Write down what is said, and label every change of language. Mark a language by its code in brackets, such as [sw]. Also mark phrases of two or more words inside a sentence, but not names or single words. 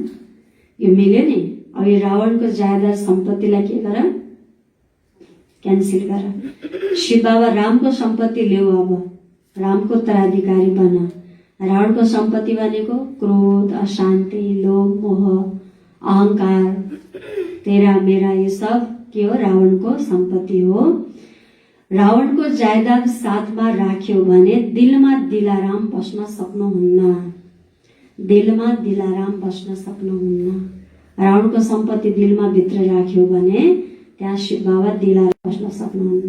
[ne] यो मिल्यो नि। अब यो रावणको जायदाद सम्पत्तिलाई के गर? क्यान्सिल गर। शिव बाबा रामको सम्पत्ति ल्याऊ, अब रामको उत्तराधिकारी बन। रावणको सम्पत्ति भनेको क्रोध, अशान्ति, लोभ, मोह, अहंकार, [hi] तेरा मेरा, ये सब [ne] के हो? रावणको सम्पत्ति हो। रावणको जायदाद साथमा राख्यो भने दिलमा दिलाराम बस्न सक्नुहुन्न। दिलमा दिलाराम बस्न सक्नुहुन्न। रावणको सम्पत्ति दिलमा भित्र राख्यो भने त्यहाँ शिव बाबा दिलाराम बस्न सक्नुहुन्न।